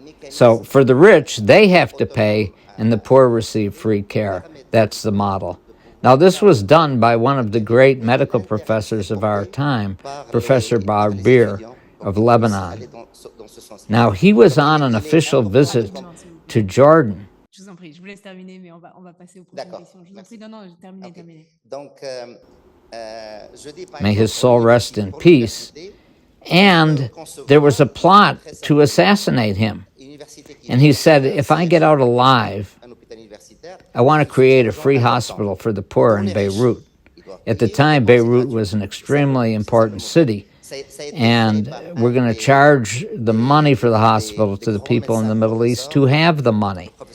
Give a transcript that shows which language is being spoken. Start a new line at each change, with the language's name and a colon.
English: So for the rich, they have to pay, and the poor receive free care. That's the model. Now, this was done by one of the great medical professors of our time, Professor Barbier of Lebanon. Now, he was on an official visit to Jordan.
French: Je vous en prie, je vous laisse terminer, mais on va passer aux prochaines questions. Je vous en prie, non, terminez, terminez. Donc, je dis par
English: May his
French: exemple,
English: soul rest in peace. And there was a plot to assassinate him. And he said, if I get out alive, I want to create a free hospital for the poor in Beirut. At the time, Beirut was an extremely important city, and we're going to charge the money for the hospital to the people in the Middle East who have the money.